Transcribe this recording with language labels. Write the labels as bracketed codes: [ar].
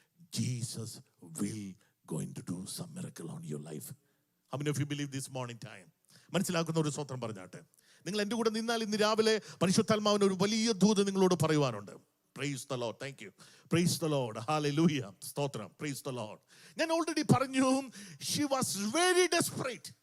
[en] Jesus will going to do some miracle on your life. How many of you believe this morning time? [ml] മനസ്സിലാക്കുന്ന ഒരു സ്വത്രം പറഞ്ഞാട്ടെ. നിങ്ങൾ എൻ്റെ കൂടെ നിന്നാൽ ഇന്ന് രാവിലെ പരിശുദ്ധാത്മാവിന് ഒരു വലിയ ദൂത് നിങ്ങളോട് പറയുവാനുണ്ട്. [en] Praise the Lord. Thank you. Praise the Lord. Hallelujah. സ്തോത്രം. Praise the Lord. [ml] ഞാൻ ഓൾറെഡി പറഞ്ഞു, [en] she was very desperate.